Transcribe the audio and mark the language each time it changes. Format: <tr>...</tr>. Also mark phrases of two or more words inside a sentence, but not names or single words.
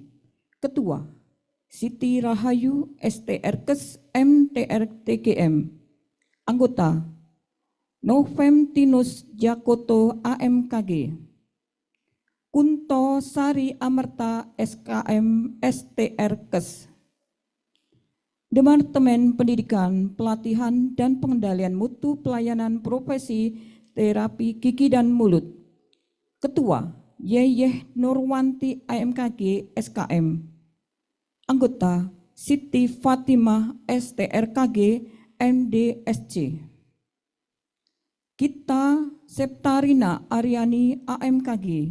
<id>Ketua Siti Rahayu STRKes MTRTGM. Anggota Novemtinus Jakoto AMKG. Kunto Sari Amerta SKM STRKes. Departemen Pendidikan, Pelatihan, dan Pengendalian Mutu Pelayanan Profesi Terapi Gigi dan Mulut. Ketua Yeyeh Nurwanti AMKG SKM. Anggota Siti Fatimah STRKG MDSC. Gita Septarina Aryani AMKG.</id>